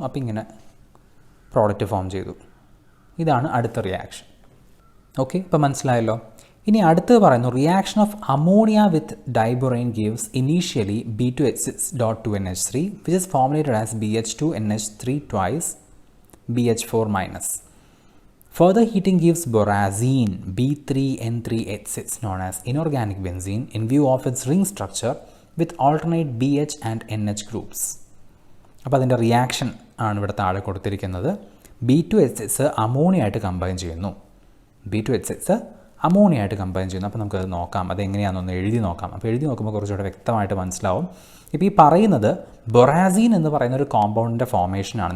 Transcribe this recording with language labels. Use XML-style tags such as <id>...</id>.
<ml>അപ്പോൾ ഇങ്ങനെ product form ചെയ്തു. ഇതാണ് അടുത്ത റിയാക്ഷൻ. ഓക്കെ, ഇപ്പോൾ മനസ്സിലായല്ലോ. ഇനി അടുത്തത് പറയുന്നു,</ml> <en>Reaction of ammonia with diborane gives initially B2H6.2NH3 which is formulated as BH2NH3 twice BH4-. Further heating gives borazine B3N3H6 known as inorganic benzene in view of its ring structure with alternate BH and NH groups.</en> <ml>അപ്പോൾ അതിൻ്റെ reaction ആണ് ഇവിടെ താഴെ കൊടുത്തിരിക്കുന്നത്. B2H6 ammonia ആയിട്ട് combine ചെയ്യുന്നു. B2H6 ammonia ആയിട്ട് combine ചെയ്യുന്നു. അപ്പോൾ നമുക്കത് നോക്കാം, അതെങ്ങനെയാണെന്നൊന്ന് എഴുതി നോക്കാം. അപ്പോൾ എഴുതി നോക്കുമ്പോൾ കുറച്ചുകൂടെ വ്യക്തമായിട്ട് മനസ്സിലാവും. ഇപ്പോൾ ഈ പറയുന്നത് ബൊറാസീൻ എന്ന് പറയുന്ന ഒരു കോമ്പൗണ്ടിൻ്റെ ഫോർമേഷനാണ്.</ml>